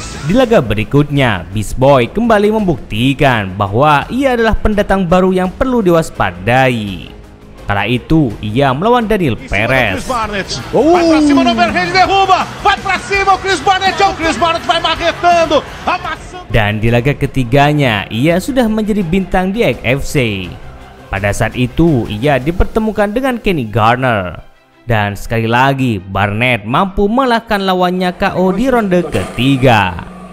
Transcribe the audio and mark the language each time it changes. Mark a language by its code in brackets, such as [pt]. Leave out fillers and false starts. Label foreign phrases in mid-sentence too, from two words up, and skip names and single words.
[id] Di laga berikutnya, Beast Boy kembali membuktikan bahwa ia adalah pendatang baru yang perlu diwaspadai. Kala itu, ia melawan Daniel Perez. [pt] Vai pra cima no overhand, derruba! Vai pra cima o Chris Barnett! O Chris Barnett vai marretando! [id] Dan di laga ketiganya, ia sudah menjadi bintang di XFC. Pada saat itu, ia dipertemukan dengan Kenny Garner. Dan sekali lagi, Barnett mampu mengalahkan lawannya KO di ronde ketiga.